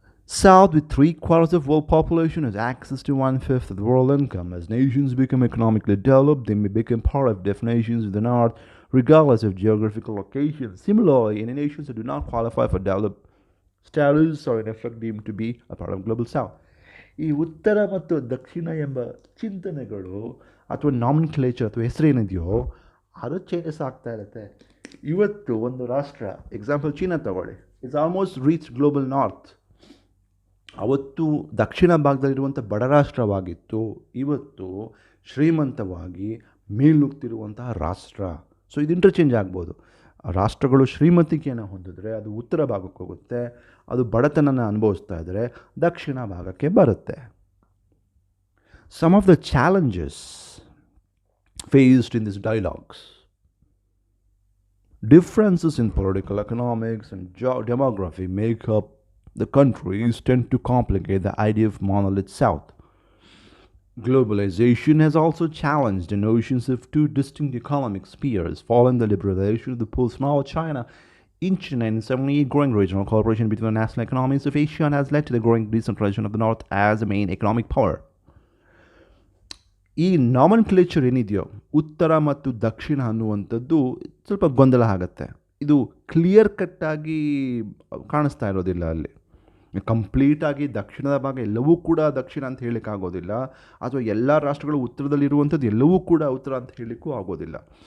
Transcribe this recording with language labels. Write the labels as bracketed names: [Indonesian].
[English] South, with 3/4 of world population, has access to 1/5 of the world income. As nations become economically developed, they may become part of definitions of the North, regardless of geographical location. Similarly, any nations that do not qualify for developed status are in effect deemed to be a part of global South. [Kannada] ಈ ಉತ್ತರ ಮತ್ತು ದಕ್ಷಿಣ ಎಂಬ ಚಿಂತನೆಗಳು ಅಥವಾ nomenclature ಅಥವಾ ಹೆಸರೇನಿದೆಯೋ ಅದು changes ಆಗ್ತಾ ಇರುತ್ತೆ. ಇವತ್ತು ಒಂದು ರಾಷ್ಟ್ರ, ಎಕ್ಸಾಂಪಲ್ ಚೀನಾ ತಗೊಳ್ಳಿ, [English] It's almost reach global north. [Kannada] ಅವತ್ತು ದಕ್ಷಿಣ ಭಾಗದಲ್ಲಿರುವಂಥ ಬಡ ರಾಷ್ಟ್ರವಾಗಿತ್ತು, ಇವತ್ತು ಶ್ರೀಮಂತವಾಗಿ ಮೇಲ್ನುಗ್ತಿರುವಂತಹ ರಾಷ್ಟ್ರ. ಸೊ ಇದು ಇಂಟರ್ಚೇಂಜ್ ಆಗ್ಬೋದು. ರಾಷ್ಟ್ರಗಳು ಶ್ರೀಮಂತಿಕೆಯನ್ನು ಹೊಂದಿದ್ರೆ ಅದು ಉತ್ತರ ಭಾಗಕ್ಕೆ ಹೋಗುತ್ತೆ, ಅದು ಬಡತನನ ಅನುಭವಿಸ್ತಾ ಇದ್ದರೆ ದಕ್ಷಿಣ ಭಾಗಕ್ಕೆ ಬರುತ್ತೆ. [English] Some of the challenges faced in this dialogues: differences in political economics and demography make up the countries tend to complicate the idea of monolith South. Globalization has also challenged the notions of two distinct economic spheres. Following the liberalization of the post-Mao China in 1978, growing regional cooperation between the national economies of Asia has led to the growing decentralization of the North as a main economic power. [Kannada] ಈ ನಾಮನ್ಕ್ಲೇಚರ್ ಏನಿದೆಯೋ ಉತ್ತರ ಮತ್ತು ದಕ್ಷಿಣ ಅನ್ನುವಂಥದ್ದು ಸ್ವಲ್ಪ ಗೊಂದಲ ಆಗುತ್ತೆ. ಇದು clear ಕಟ್ಟಾಗಿ ಕಾಣಿಸ್ತಾ ಇರೋದಿಲ್ಲ. ಅಲ್ಲಿ ಕಂಪ್ಲೀಟಾಗಿ ದಕ್ಷಿಣದ ಭಾಗ ಎಲ್ಲವೂ ಕೂಡ ದಕ್ಷಿಣ ಅಂತ ಹೇಳಲಿಕ್ಕಾಗೋದಿಲ್ಲ, ಅಥವಾ ಎಲ್ಲ ರಾಷ್ಟ್ರಗಳು ಉತ್ತರದಲ್ಲಿರುವಂಥದ್ದು ಎಲ್ಲವೂ ಕೂಡ ಉತ್ತರ ಅಂತ ಹೇಳಲಿಕ್ಕೂ ಆಗೋದಿಲ್ಲ.